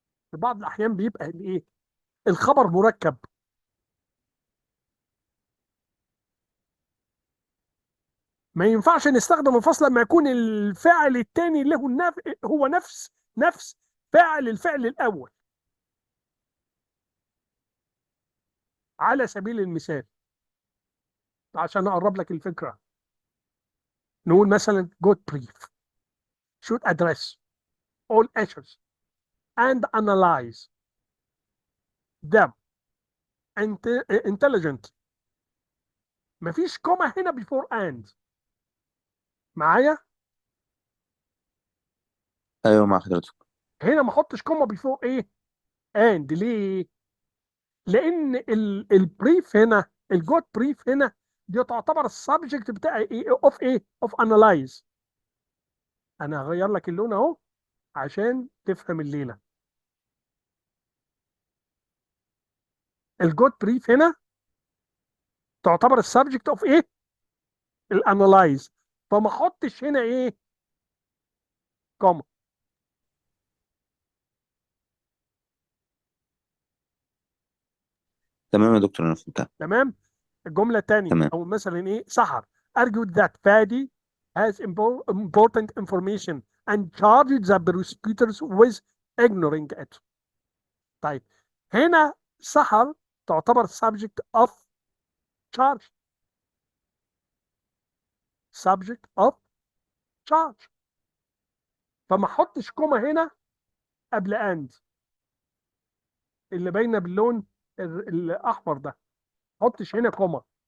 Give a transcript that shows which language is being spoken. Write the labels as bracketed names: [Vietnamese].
[Arabic] في بعض الاحيان بيبقى الايه، الخبر مركب. ما ينفعش نستخدم الفاصله لما يكون الفعل الثاني له هو نفس فعل الفعل الاول. على سبيل المثال، عشان اقرب لك الفكره، نقول مثلا [English] good brief should address all issues and analyze them intelligently. [Arabic] مفيش كوما هنا [English] before and. [Arabic] معايا؟ ايوه مع حضرتك. هنا ما احطش كوما before ايه and. ليه؟ لان البريف هنا، الجود بريف هنا، دي تعتبر السبجكت بتاع ايه اوف انالايز. انا هغير لك اللون اهو عشان تفهم الليله. الجود بريف هنا تعتبر السبجكت اوف ايه، الانالايز. فما احطش هنا ايه، كوما. تمام يا دكتور، انا فهمتها. تمام. الجمله الثانيه، تمام. او مثلا ايه، [English] سحر argued that Fadi has important information and charged the prosecutors with ignoring it. [Arabic] طيب، هنا سحر تعتبر [English] subject of charge. subject of charge. [Arabic] فما احطش كوما هنا قبل and اللي باينه باللون الاحمر ده. ما احطش هنا كوما.